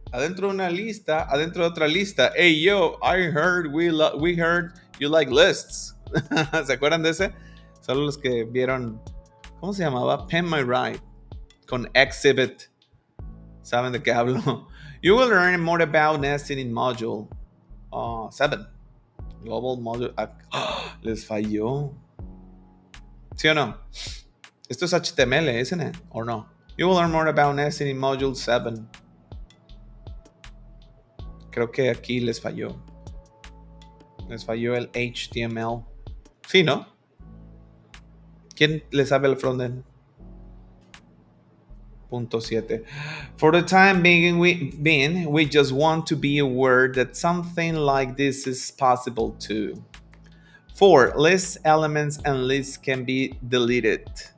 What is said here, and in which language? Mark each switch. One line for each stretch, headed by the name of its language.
Spanish: Adentro de una lista, adentro de otra lista.
English: Hey, yo, I heard we heard you like lists.
Spanish: ¿Se acuerdan de ese? Solo los que vieron, ¿cómo se llamaba? Pen My Ride con Exhibit. ¿Saben de qué hablo?
English: You will learn more about nesting in module 7. Global module.
Spanish: Les falló. ¿Sí o no? Esto es HTML,
English: isn't it? Or no? You will learn more about nesting in module 7.
Spanish: Creo que aquí les falló. Les falló el HTML. Sí, ¿no? ¿Quién le sabe el frontend? Punto 7.
English: For the time being, we just want to be aware that something like this is possible too. 4. List elements and lists can be deleted.